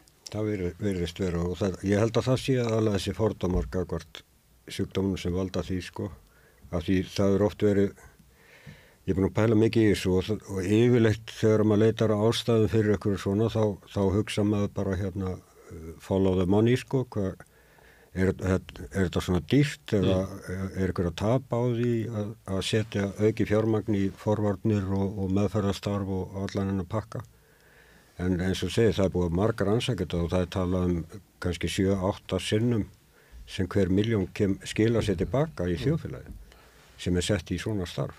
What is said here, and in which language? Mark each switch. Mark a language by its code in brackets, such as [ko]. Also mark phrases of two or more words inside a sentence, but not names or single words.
[is] Það virðist vera og ég held að það sé alveg þessi fordómar gagnvart sjúkdómnum sem valda því sko, af því það er oft verið, ég er búin að pæla mikið í þessu og yfirleitt þegar maður leitar á ástæðum fyrir ykkur svona þá hugsa maður bara [en] follow the money [is] sko, hvað er þetta svona dýrt eða er ykkur að tapa á því að setja auki fjármagn í forvarnir og meðferðarstarf og allan hennar pakka. En eins og segir, það er búið margar rannsakir og það er talað kannski 7-8 sinnum sem hver milljón skila sér tilbaka í þjóðfélagi sem er sett í svona starf.